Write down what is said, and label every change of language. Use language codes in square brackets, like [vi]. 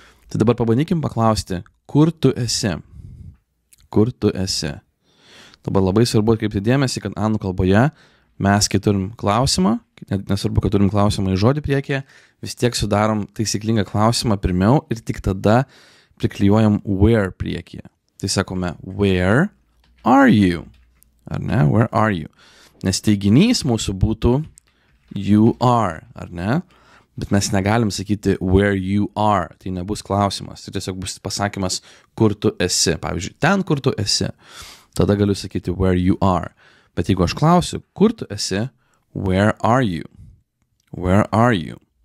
[lt] Tai dabar pabandykim paklausti, kur tu esi? Kur tu esi? Dabar labai svarbu atkreipti dėmesį, kad anglų kalboje mes, kai turim klausimą, nesvarbu, kad turim klausimą į žodį priekį, vis tiek sudarom taisyklingą klausimą pirmiau ir tik tada priklijuojam [en] where [lt] priekyje. Tai sakome, [en] where are you? [lt] Ar ne? [en] Where are you? [lt] Nes teiginys mūsų būtų you are, ar ne? Bet mes negalim sakyti [en] where you are, [lt] tai nebus klausimas, tai tiesiog bus pasakymas, kur tu esi. Pavyzdžiui, ten, kur tu esi, tada galiu sakyti [en] where you are. [lt] Bet jeigu aš klausiu, kur tu esi, [en] where are you? Where are you?